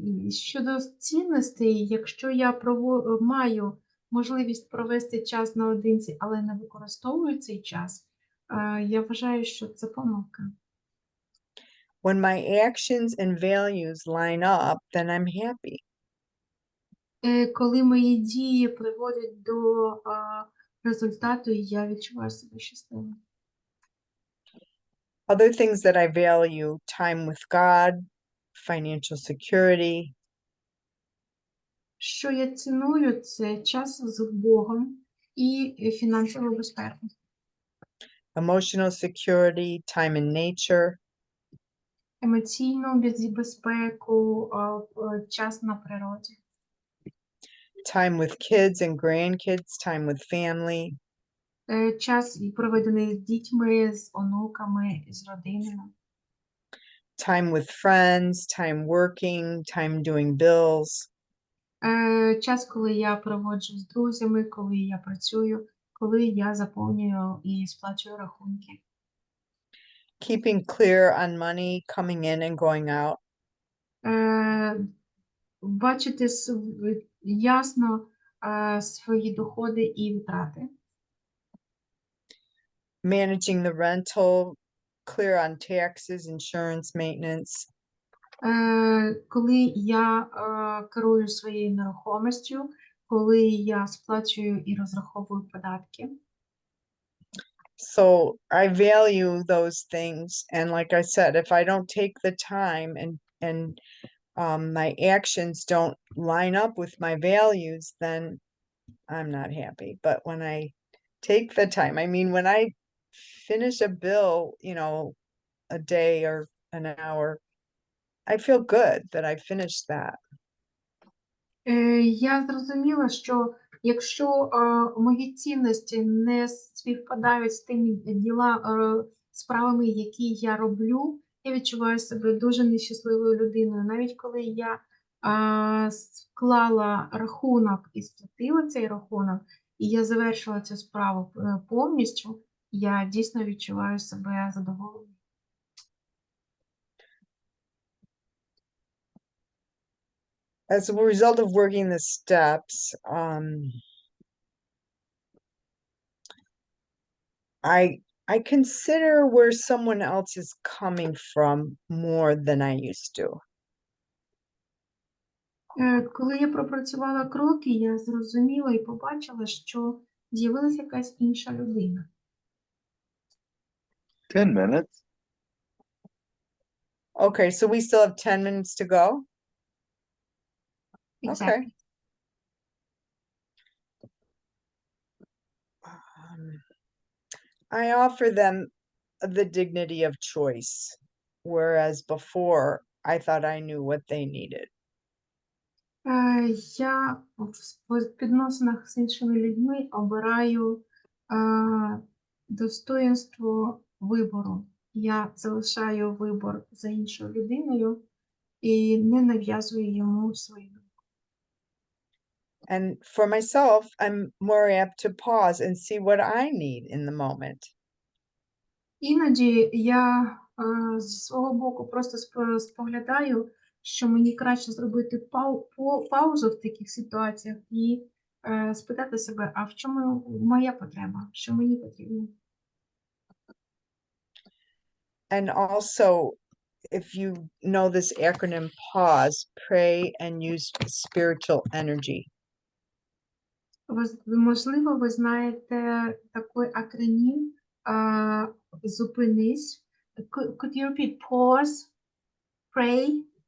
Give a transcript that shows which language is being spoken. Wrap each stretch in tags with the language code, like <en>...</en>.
<uk>Щодо цінностей, якщо я маю можливість провести час наодинці, але не використовую цей час, я вважаю, що це помилка.</uk> <en>When my actions and values line up, then I'm happy.</en> <uk>Коли мої дії приводять до результату, я відчуваю себе щасливою.</uk> <en>Other things that I value, time with God, financial security,</en> <uk>Що я ціную, це час з Богом і фінансову безпеку.</uk> <en>emotional security, time in nature,</en> <uk>Емоційну безпеку, час на природі.</uk> <en>time with kids and grandkids, time with family,</en> <uk>Час проведений з дітьми, з онуками, з родиною.</uk> <en>time with friends, time working, time doing bills,</en> <uk>Час, коли я проводжу з друзями, коли я працюю, коли я заповнюю і сплачую рахунки.</uk> <en>keeping clear on money coming in and going out,</en> <uk>Бачити ясно свої доходи і витрати.</uk> <en>managing the rental, clear on taxes, insurance, maintenance,</en> <uk>Коли я керую своєю нерухомістю, коли я сплачую і розраховую податки.</uk> <en>So I value those things. And like I said, if I don't take the time and my actions don't line up with my values, then I'm not happy. But when I take the time, I mean, when I finish a bill, a day or an hour, I feel good that I finished that.</en> <uk>Я зрозуміла, що якщо мої цінності не співпадають з тими справами, які я роблю, я відчуваю себе дуже нещасливою людиною. Навіть коли я склала рахунок і сплатила цей рахунок, і я завершила цю справу повністю, я дійсно відчуваю себе задоволеною.</uk> <en>As a result of working the steps, I consider where someone else is coming from more than I used to.</en> <uk>Коли я пропрацювала кроки, я зрозуміла і побачила, що з'явилася якась інша людина.</uk> <en>10 minutes. Okay, so we still have 10 minutes to go? Okay. Exactly. I offer them the dignity of choice, whereas before I thought I knew what they needed.</en> <uk>Я в відносинах з іншими людьми обираю достоїнство вибору. Я залишаю вибор за іншою людиною і не нав'язую йому свою думку.</uk> <en>And for myself, I'm more apt to pause and see what I need in the moment.</en> <uk>Іноді я зі свого боку просто споглядаю, що мені краще зробити паузу в таких ситуаціях і спитати себе, а в чому моя потреба, що мені потрібно.</uk> <en>And also, if you know this acronym PAUSE, pray and use spiritual energy.</en> <uk>Можливо, ви знаєте такий акронім «Зупинись».</uk> <en>Could you repeat pause, pray,</en>